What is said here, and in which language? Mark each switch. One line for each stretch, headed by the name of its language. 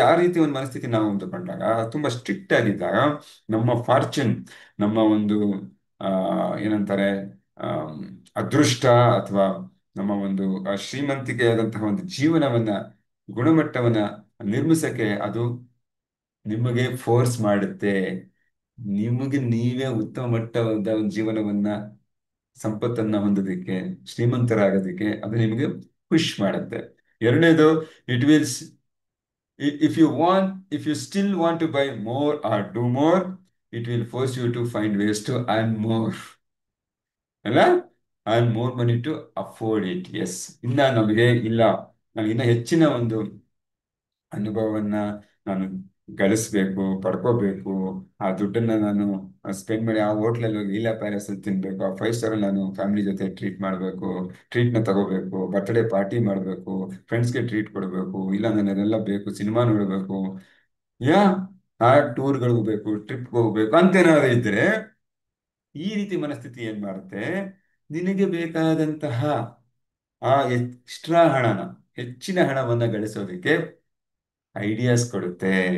Kannada: ಆ ರೀತಿ ಒಂದು ಮನಸ್ಥಿತಿ ನಾವು ಹೊಂದಿಕೊಂಡಾಗ, ತುಂಬಾ ಸ್ಟ್ರಿಕ್ಟ್ ಆಗಿದ್ದಾಗ, ನಮ್ಮ ಫಾರ್ಚೂನ್, ನಮ್ಮ ಒಂದು ಆ ಏನಂತಾರೆ, ಆ ಅದೃಷ್ಟ, ಅಥವಾ ನಮ್ಮ ಒಂದು ಶ್ರೀಮಂತಿಕೆಯಾದಂತಹ ಒಂದು ಜೀವನವನ್ನ, ಗುಣಮಟ್ಟವನ್ನ ನಿರ್ಮಿಸಕ್ಕೆ ಅದು ನಿಮಗೆ ಫೋರ್ಸ್ ಮಾಡುತ್ತೆ. ನಿಮಗೆ ನೀವೇ ಉತ್ತಮ ಮಟ್ಟವಾದ ಒಂದು ಜೀವನವನ್ನ, ಸಂಪತ್ತನ್ನ ಹೊಂದೋದಕ್ಕೆ, ಶ್ರೀಮಂತರಾಗೋದಕ್ಕೆ ಅದು ನಿಮಗೆ ಪುಷ್ ಮಾಡುತ್ತೆ. ಎರಡನೇದು,
English: It will if you still want to buy more or do more, it will force you to find ways to earn more. ಅಲ್ಲ, earn more money to afford it.
Kannada: S, ಇನ್ನ ನಮಗೆ ಇಲ್ಲ, ನಾವು ಇನ್ನ ಹೆಚ್ಚಿನ ಒಂದು ಅನುಭವವನ್ನ ನಾನು ಗಳಿಸ್ಬೇಕು, ಪಡ್ಕೋಬೇಕು. ಆ ದುಡ್ಡನ್ನ ನಾನು ಸ್ಪೆಂಡ್ ಮಾಡಿ ಆ ಹೋಟ್ಲಲ್ಲಿ ಹೋಗಿ ಲೀಲಾ ಪ್ಯಾಲೇಸ್ ಅಲ್ಲಿ ತಿನ್ಬೇಕು, ಆ 5 ಸ್ಟಾರ್ ಅಲ್ಲಿ ನಾನು ಫ್ಯಾಮಿಲಿ ಜೊತೆ ಟ್ರೀಟ್ ಮಾಡಬೇಕು, ಟ್ರೀಟ್ನ ತಗೋಬೇಕು, ಬರ್ತ್ಡೇ ಪಾರ್ಟಿ ಮಾಡಬೇಕು, ಫ್ರೆಂಡ್ಸ್ಗೆ ಟ್ರೀಟ್ ಕೊಡಬೇಕು, ಇಲ್ಲ ನನಗೆಲ್ಲ ಬೇಕು, ಸಿನಿಮಾ ನೋಡಬೇಕು, ಯಾ ಆ ಟೂರ್ಗಳು ಹೋಗ್ಬೇಕು, ಟ್ರಿಪ್ಗೆ ಹೋಗ್ಬೇಕು ಅಂತೇನಾದ್ರು ಇದ್ರೆ, ಈ ರೀತಿ ಮನಸ್ಥಿತಿ ಏನ್ ಮಾಡುತ್ತೆ, ನಿನಗೆ ಬೇಕಾದಂತಹ ಆ ಎಕ್ಸ್ಟ್ರಾ ಹಣನ, ಹೆಚ್ಚಿನ ಹಣವನ್ನ ಗಳಿಸೋದಕ್ಕೆ ಐಡಿಯಾಸ್ ಕೊಡುತ್ತೆ.